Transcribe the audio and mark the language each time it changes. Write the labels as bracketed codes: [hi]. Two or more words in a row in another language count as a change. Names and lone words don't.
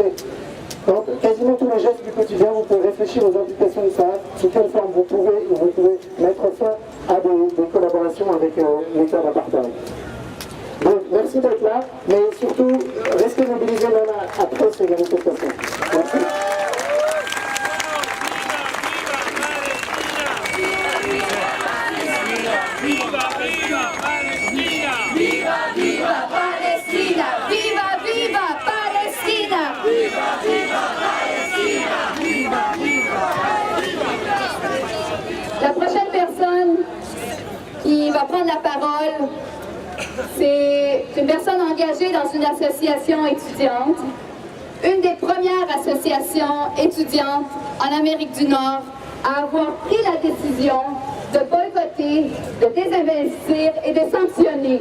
[fr] Dans quasiment tous les gestes du quotidien, vous pouvez réfléchir aux implications de ça, sous quelle forme vous pouvez mettre fin à des collaborations avec l'État d'apartheid. Donc merci d'être là, mais surtout restez mobilisés même après ces manifestations. Merci. [es] Viva, viva Palestina! Viva, viva Palestina! Viva, viva Palestina! Viva, viva Palestina! Viva, viva Palestina! [fr] La prochaine personne qui va prendre la parole, c'est une personne engagée dans une association étudiante, une des premières associations étudiantes en Amérique du Nord à avoir pris la décision de boycotter, de désinvestir et de sanctionner.